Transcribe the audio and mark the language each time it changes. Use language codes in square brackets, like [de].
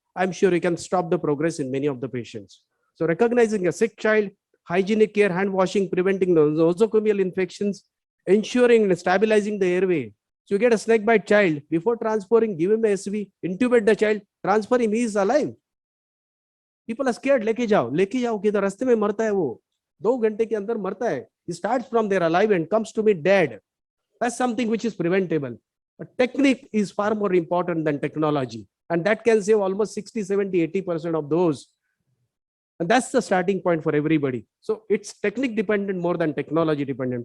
[en] I'm sure you can stop the progress in many of the patients. So recognizing a sick child, hygienic care, hand washing, preventing nosocomial infections, ensuring and stabilizing the airway. So you get a snake bite child, before transferring, give him the SV, intubate the child, transfer him, he is alive. People are scared, [hi] लेके जाओ कि रास्ते में मरता है वो, 2 घंटे के अंदर मरता है. [en] He starts from there alive and comes to me dead. That's something which is preventable. But technique is far more important than technology. And that can save almost 60, 70, 80% of those. And that's the starting point for everybody. So it's technique dependent more than technology dependent.